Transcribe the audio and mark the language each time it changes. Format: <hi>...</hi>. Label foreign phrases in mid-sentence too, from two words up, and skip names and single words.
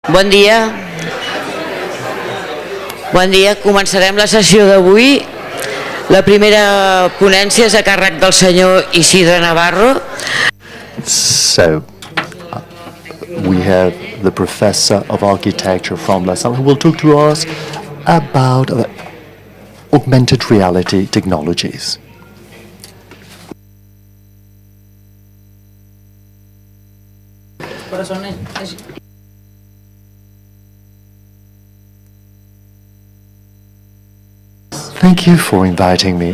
<ca>Bon dia. Bon dia. Començarem la sessió d'avui. La primera ponència és a càrrec del senyor Isidro Navarro.</ca> <en>So, we have the professor of architecture from LaSalle who will talk to us about augmented reality technologies. Thank you for inviting me.</en>